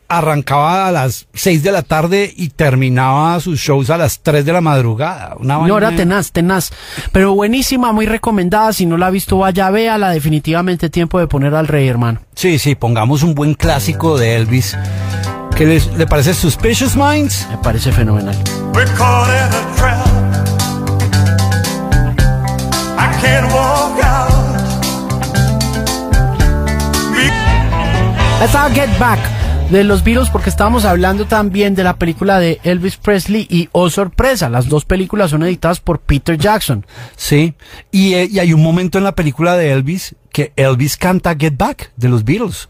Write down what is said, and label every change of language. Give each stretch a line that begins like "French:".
Spanish: arrancaba a las 6 de la tarde y terminaba sus shows a las 3 de la madrugada. No, era tenaz. Pero buenísima, muy recomendada. Si no la ha visto, vaya, véala. Definitivamente tiempo de poner al rey, hermano. Sí, pongamos un buen clásico de Elvis. ¿Qué le parece Suspicious Minds? Me parece fenomenal.
English: We're caught in a trap. I can't walk out. Let's all get back
Spanish: de los Beatles, porque estábamos hablando también de la película de Elvis Presley y, oh sorpresa, las dos películas son editadas por Peter Jackson. Sí, y hay un momento en la película de Elvis que Elvis canta Get Back de los Beatles.